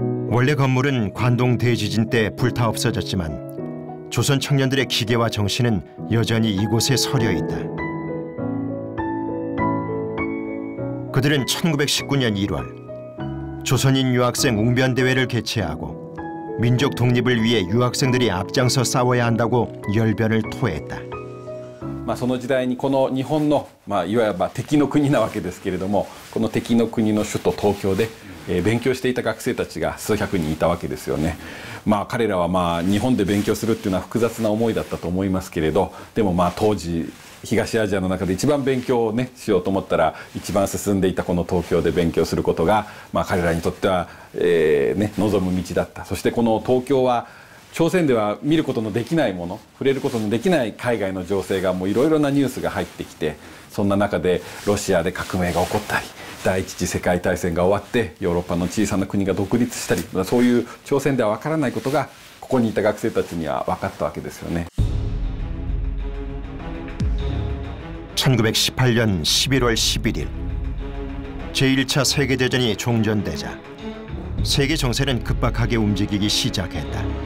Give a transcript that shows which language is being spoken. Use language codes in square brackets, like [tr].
[ko] 원래 건물은 관동 대지진 때 불타 없어졌지만 조선 청년들의 기계와 정신은 여전히 이곳에 서려 있다. 그들은 1919년 1월 조선인 유학생 웅변대회를 개최하고 민족 독립을 위해 유학생들이 앞장서 싸워야 한다고 열변을 토했다. [ja] その時代にこの日本のいわば敵の国なわけですけれども、この敵の国の首都東京で勉強していた学生たちが数百人いたわけですよね。彼らは日本で勉強するっていうのは複雑な思いだったと思いますけれど、でも当時東アジアの中で一番勉強をしようと思ったら一番進んでいたこの東京で勉強することが、彼らにとっては、望む道だった。そしてこの東京は朝鮮では見ることのできないもの、触れることのできない海外の情勢がいろいろなニュースが入ってきて、そんな中でロシアで革命が起こったり、第一次世界大戦が終わってヨーロッパの小さな国が独立したり、そういう朝鮮では分からないことがここにいた学生たちには分かったわけですよね。 [ko] (1918년 11월 11일) 제1차 세계대전이 종전되자 세계 정세는 급박하게 움직이기 시작했다.